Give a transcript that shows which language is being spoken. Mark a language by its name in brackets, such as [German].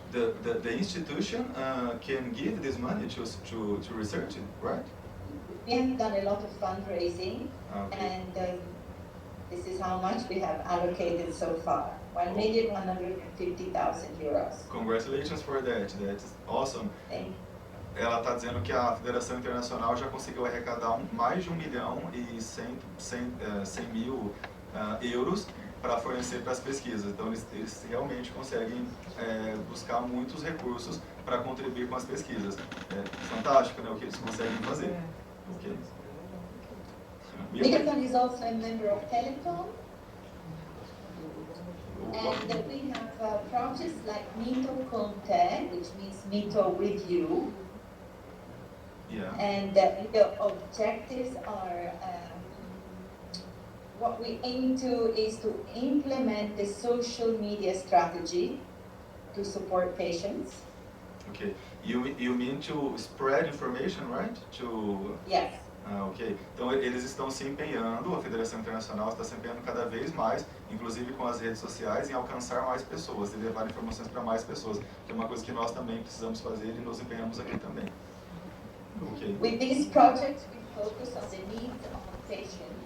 [English] The institution can give this money to research it, right? We have done a lot of fundraising, Okay. and this is how much we have allocated so far, €1,150,000. Congratulations for that. That's awesome. Thank you. [Portuguese] Ela está dizendo que a Federação Internacional já conseguiu arrecadar mais de €1.100.000 para fornecer para as pesquisas. Então eles realmente conseguem buscar muitos recursos para contribuir com as pesquisas. É fantástico, né, o que eles conseguem fazer. [English] Okay. MITOCON is also a member of Telecom, and we have projects like MITOCONDRIAIS, which means Mito with you. Yeah. And the objectives are, what we aim to is to implement the social media strategy to support patients. Okay. You mean to spread information, right? Yes. Ok. [Portuguese] Então eles estão se empenhando, a Federação Internacional está se empenhando cada vez mais, inclusive com as redes sociais, em alcançar mais pessoas e levar informações para mais pessoas, que é uma coisa que nós também precisamos fazer e nos empenhamos aqui também. [English] Okay. With these projects, we focus on the needs of patients.